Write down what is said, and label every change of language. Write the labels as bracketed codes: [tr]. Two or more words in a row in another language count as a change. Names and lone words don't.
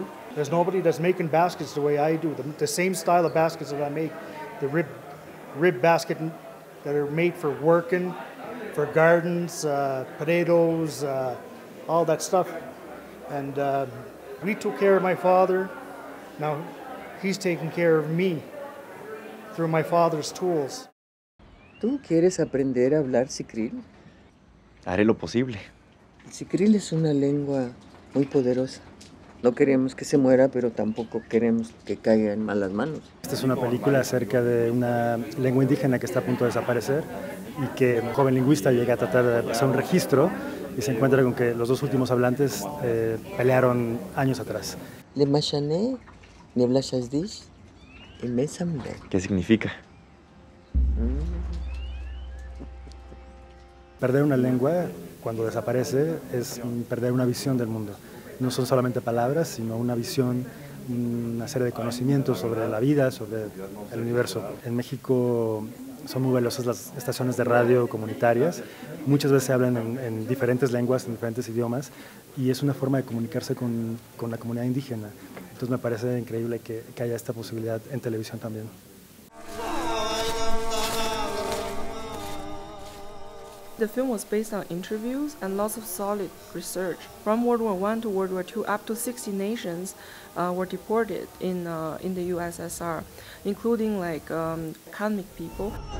[en] There's nobody that's making baskets the way I do. The same style of baskets that I make, the rib basket that are made for working, for gardens, potatoes, all that stuff. And we took care of my father. Now he's taking care of me through my father's tools. [es] ¿Tú quieres aprender a hablar sicril? Haré lo posible. El sicril es una lengua muy poderosa. No queremos que se muera, pero tampoco queremos que caiga en malas manos. Esta es una película acerca de una lengua indígena que está a punto de desaparecer y que un joven lingüista llega a tratar de hacer un registro y se encuentra con que los dos últimos hablantes pelearon años atrás. Le machané, ne blashasdish, y mesambe. ¿Qué significa? Perder una lengua, cuando desaparece, es perder una visión del mundo. No son solamente palabras, sino una visión, una serie de conocimientos sobre la vida, sobre el universo. En México son muy valiosas las estaciones de radio comunitarias. Muchas veces se hablan en diferentes lenguas, en diferentes idiomas, y es una forma de comunicarse con la comunidad indígena. Entonces me parece increíble que haya esta posibilidad en televisión también. [en] The film was based on interviews and lots of solid research. From World War I to World War II, up to 60 nations were deported in the USSR, including like Kalmyk people.